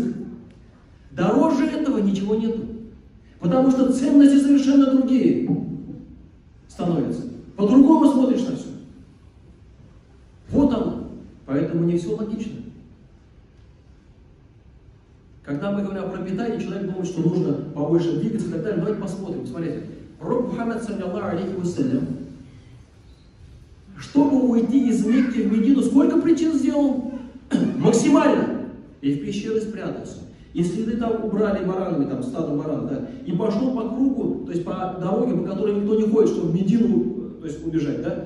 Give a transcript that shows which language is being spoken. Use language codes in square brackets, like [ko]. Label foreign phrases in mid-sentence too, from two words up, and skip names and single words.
[ru] Дороже этого ничего нету. Потому что ценности совершенно другие становятся. По-другому смотришь на все. Вот оно. Поэтому не все логично. Когда мы говорим о пропитании, человек думает, что нужно побольше двигаться и так далее. Давайте посмотрим. Смотрите. Пророк Мухаммад, [ar] صلى الله عليه وسلم, [ru] чтобы уйти из Мекки в Медину, сколько причин сделал? Максимально. И в пещеры спрятался. И следы там убрали баранами, там стадо баран, да, и пошел по кругу, то есть по дороге, по которой никто не ходит, чтобы в Медину, то есть убежать, да.